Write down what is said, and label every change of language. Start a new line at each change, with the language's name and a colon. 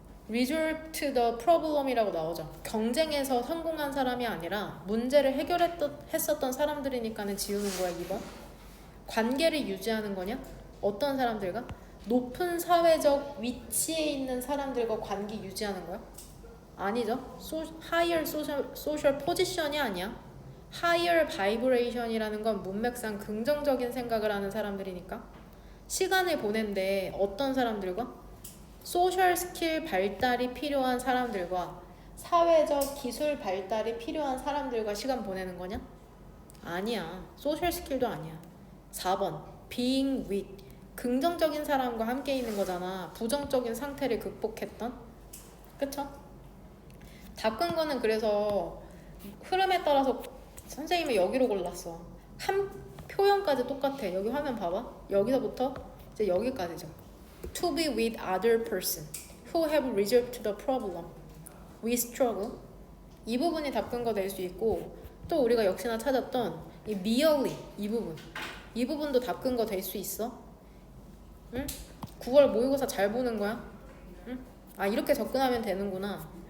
English: resort to the problem이라고
Korean: 나오죠. 경쟁에서 성공한 사람이 아니라 문제를 해결했었던 사람들이니까는 지우는 거야. 2번. 관계를 유지하는 거냐? 어떤 사람들과? 높은 사회적 위치에 있는 사람들과 관계 유지하는 거야? 아니죠.
English: higher social position이
Korean: 아니야.
English: higher vibration
Korean: 이라는 건 문맥상 긍정적인 생각을 하는 사람들이니까. 시간을 보낸데 어떤 사람들과? 소셜 스킬 발달이 필요한 사람들과 사회적 기술 발달이 필요한 사람들과 시간 보내는 거냐? 아니야. 소셜 스킬도 아니야. 4번
English: being with
Korean: 긍정적인 사람과 함께 있는 거잖아. 부정적인 상태를 극복했던. 그쵸? 답근 거는 그래서 흐름에 따라서 선생님이 여기로 골랐어. 한 표현까지 똑같아. 여기 화면 봐봐. 여기서부터 이제 여기까지죠.
English: To be with other person who have resolved the problem we struggle.
Korean: 이 부분이 답근거 될 수 있고, 또 우리가 역시나 찾았던 이 merely 이 부분도 답근거 될 수 있어. 응? 9월 모의고사 잘 보는 거야? 응? 아, 이렇게 접근하면 되는구나.